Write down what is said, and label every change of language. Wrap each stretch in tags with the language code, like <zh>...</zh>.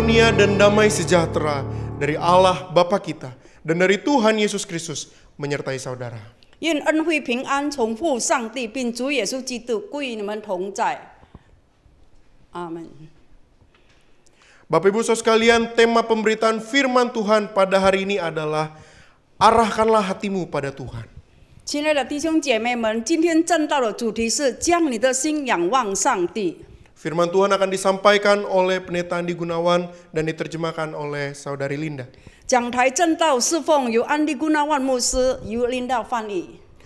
<id>Dan damai sejahtera dari Allah Bapa kita dan dari Tuhan Yesus Kristus menyertai saudara.</id> <zh>愿恩惠平安从父上帝并主耶稣基督归于你们同在。阿门。</zh> <id>Bapak Ibu Saudara sekalian, tema pemberitaan firman Tuhan pada hari ini adalah arahkanlah hatimu pada Tuhan.</id> <zh>亲爱的弟兄姐妹们，今天正道的主题是将你的心仰望上帝。</zh> <id>Firman Tuhan akan disampaikan oleh Pendeta Andi Gunawan dan diterjemahkan oleh Saudari Linda.</id> <zh>讲台正道侍奉由安迪古纳万牧师，由领导翻译。</zh>